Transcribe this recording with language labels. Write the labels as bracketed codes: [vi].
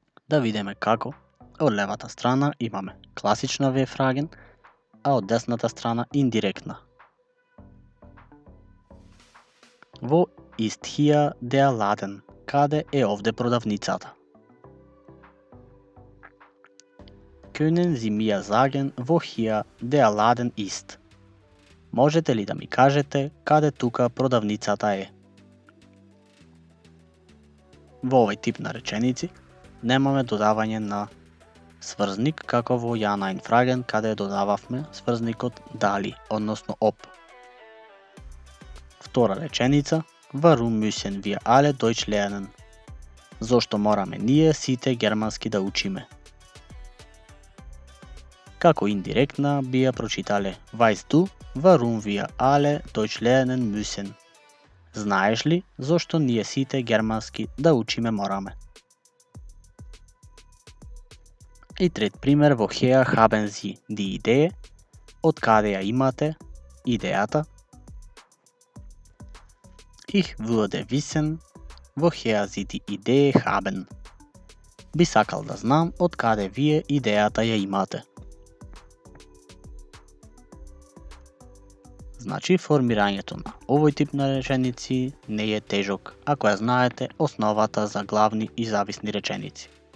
[mk] Да видиме како. Од левата страна имаме класична V-фраген, а од десната страна индиректна. [de] Во ist hier der Laden, [mk] каде е овде продавницата. [de] Können Sie mir sagen, wo hier der Laden ist? [mk] Можете ли да ми кажете каде тука продавницата е? Во овој тип на реченици немаме додавање на сврзник како во Jana-in-Fragen, каде додававме сврзникот дали, односно об. Втора реченица, [de] Warum müssen wir alle Deutsch lernen? [mk] Зошто мораме ние сите германски да учиме? Како индиректна би ја прочитале [de] Weißt du, warum wir alle Deutsch lernen müssen? [mk] Знаеш ли зошто ние сите германски да учиме мораме? И трет пример, [de] woher haben Sie die Idee? [mk] Од каде ја имате идејата? [de] Ich würde wissen, woher Sie die Idee haben. [mk] Би сакал да знам од каде вие идејата ја имате. Значи, формирањето на овој тип на реченици не е тежок, ако ја знаете основата за главни и зависни реченици.